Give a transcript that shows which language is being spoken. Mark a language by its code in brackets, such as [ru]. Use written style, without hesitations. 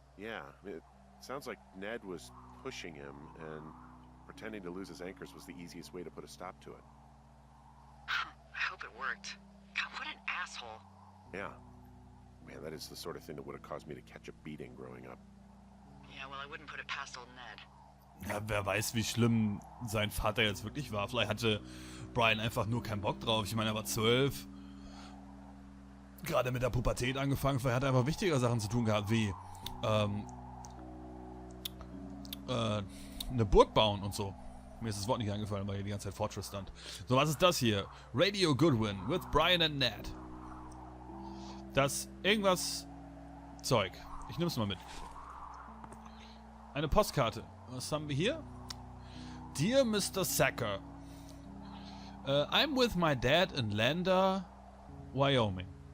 [en] Yeah, it sounds like Ned was pushing him, and pretending to lose his anchors was the easiest way to put a stop to it. I hope it worked. God, what an asshole. Yeah. Man, that is the sort of thing that would have caused me to catch a beating growing up. Yeah, well, I wouldn't put it past old Ned. [de] Ja, wer weiß, wie schlimm sein Vater jetzt wirklich war. Vielleicht hatte Brian einfach nur keinen Bock drauf. Ich meine, er war 12. Gerade mit der Pubertät angefangen. Vielleicht hat er einfach wichtigere Sachen zu tun gehabt, wie eine Burg bauen und so. Mir ist das Wort nicht eingefallen, weil hier die ganze Zeit Fortress stand. So, was ist das hier? [en] Radio Goodwin with Brian and Ned. [de] Das irgendwas Zeug. Ich nehm's mal mit. Eine Postkarte. Was haben wir hier? [en] Dear Mr. Sacker, I'm with my dad in Lander, Wyoming.